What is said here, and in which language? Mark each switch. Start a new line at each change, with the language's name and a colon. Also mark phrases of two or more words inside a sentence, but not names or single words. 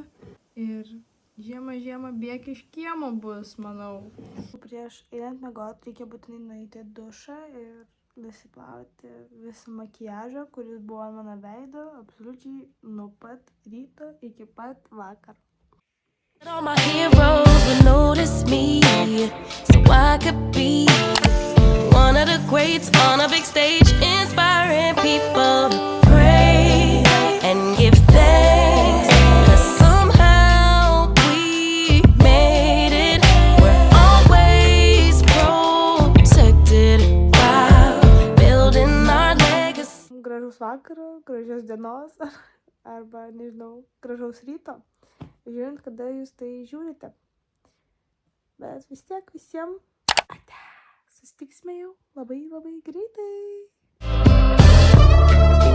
Lithuanian: Ir žiemą bėk iš kiemo bus, manau. Prieš einant miegot reikia būtinai nueiti į dušą ir nusiplauti visą makiažą, kuris buvo ant mano veido, absoliučiai nuo pat ryto iki pat vakaro.
English: All my heroes would notice me, so I could be one of the greats on a big stage, inspiring people to pray and give thanks, 'cause somehow we made it. We're always protected while building our legacy.
Lithuanian: Gražaus vakaro, gražios dienos arba, nežinau, gražaus ryto. Žiūrint, kada jūs tai žiūrite. Bet vis tiek visiems ate. Susitiksime jau labai greitai.